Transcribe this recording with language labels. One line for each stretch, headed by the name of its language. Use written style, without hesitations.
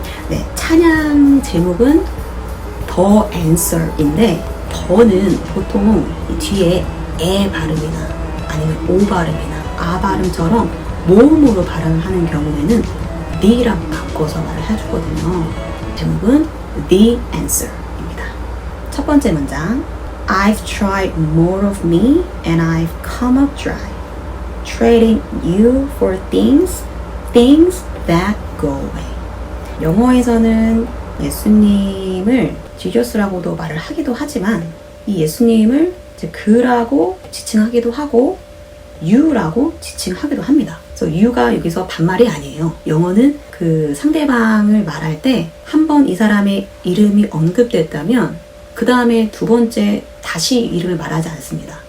Korean: 네, 찬양 제목은 The Answer인데, 더는 보통 뒤에 에 발음이나 아니면 오 발음이나 아 발음처럼 모음으로 발음을 하는 경우에는 the라고 바꿔서 말을 해주거든요. 제목은 The Answer입니다. 첫 번째 문장,
English: I've tried more of me and I've come up dry, trading you for things that go away.
Korean: 영어에서는 예수님을 지저스라고도 말을 하기도 하지만 이 예수님을 이제 그라고 지칭하기도 하고 you라고 지칭하기도 합니다. 그래서 you가 여기서 반말이 아니에요. 영어는 그 상대방을 말할 때 한 번 이 사람의 이름이 언급됐다면 그 다음에 두 번째 다시 이름을 말하지 않습니다.